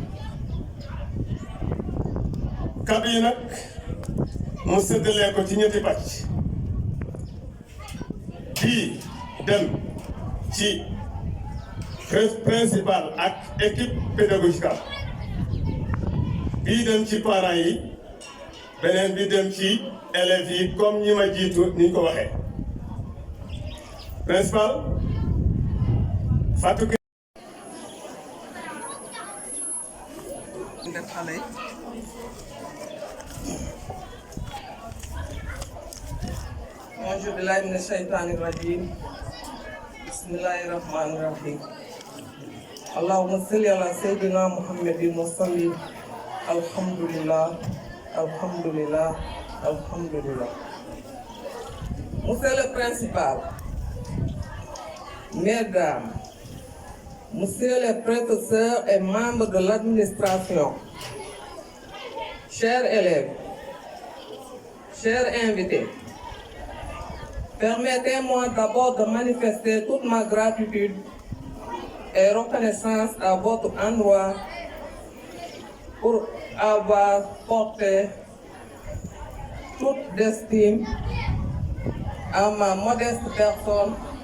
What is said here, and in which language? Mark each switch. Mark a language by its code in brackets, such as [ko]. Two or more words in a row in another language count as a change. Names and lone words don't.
[wo] kàddu yi nag mu séddalee ko ci ñetti pàcc bii dem ci principal ak [fr] équipe pédagogique [wo] bii dem ci parents yi beneen bi dem ci élèves yi comme ñi ma jiitu ni ñu ko waxee principal Fatou def xale yi [ar] أعوذ بالله من الشيطان الرجيم بسم الله الرحمن الرحيم اللهم صل على سيدنا محمد وسلم الحمد لله الحمد لله الحمد لله. [fr] Monsieur le principal, mesdames, monsieur les professeurs et membres de l'administration, chers élèves, chers invités, permettez-moi d'abord de manifester toute ma gratitude et reconnaissance à votre endroit pour avoir porté toute d'estime à ma modeste personne.